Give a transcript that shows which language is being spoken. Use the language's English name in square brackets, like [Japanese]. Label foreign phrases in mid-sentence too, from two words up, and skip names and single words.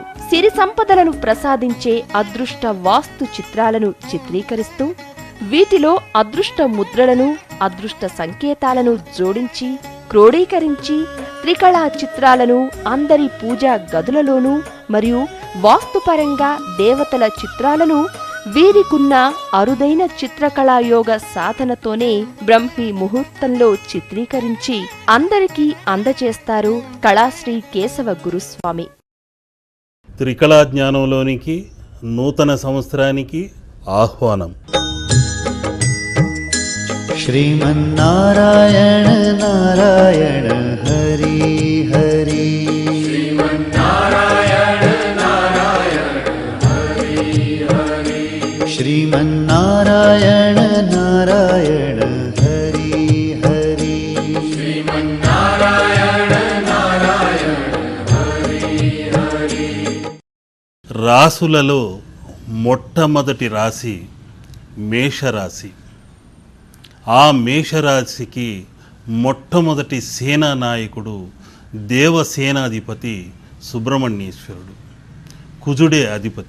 [Telugu] సిరి సంపదలను ప్రసాదించే అదృష్ట వాస్తు చిత్రాలను చిత్రీకరిస్తూ వీటిలో అదృష్ట ముద్రలను, అదృష్ట సంకేతాలను జోడించి క్రోడీకరించి త్రికళా చిత్రాలను అందరి పూజా గదులలోనూ మరియు వాస్తుపరంగా దేవతల చిత్రాలను వీరికున్న అరుదైన చిత్రకళాయోగ సాధనతోనే బ్రహ్మీ ముహూర్తంలో చిత్రీకరించి అందరికీ అందజేస్తారు కళాశ్రీ కేశవ గురుస్వామి. త్రికళా జ్ఞానంలోనికి నూతన సంవత్సరానికి ఆహ్వానం. [Sanskrit] श्रीमन्नारायण नारायण हरि हरि, श्रीमन्नारायण नारायण हरि हरि, श्रीमन्नारायण नारायण हरि हरि, श्रीमन्नारायण नारायण हरि हरि. [Telugu] రాసులలో మొట్టమొదటి రాశి మేషరాశి. ఆ మేషరాశికి మొట్టమొదటి సేనా నాయకుడు దేవసేనాధిపతి సుబ్రహ్మణ్యేశ్వరుడు, కుజుడే అధిపతి.